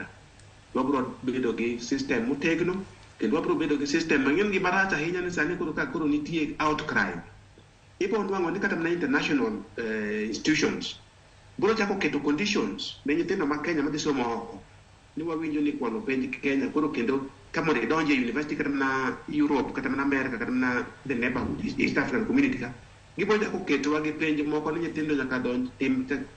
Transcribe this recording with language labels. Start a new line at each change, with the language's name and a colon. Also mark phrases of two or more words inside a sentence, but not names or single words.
Luo (Kenya and Tanzania): Wabiro bedo gi system motegno, kendo wabiro bedo gi system mang'eny gi marach ahinya ni sani koro nitie outcry. Ibo nwang'o ni kata na
English: international institutions
Luo (Kenya and Tanzania): biro chako keto conditions ne nyithindo ma Kenya madhi somo oko, ni wawinjo ni kwalo penj Kenya koro kendo kama donje university kata na Europe kata na America kata na
English: the neighborhood East African community
Luo (Kenya and Tanzania): ka gibiro chako keto wa gi penj moko ni nyithindo nyaka donj tim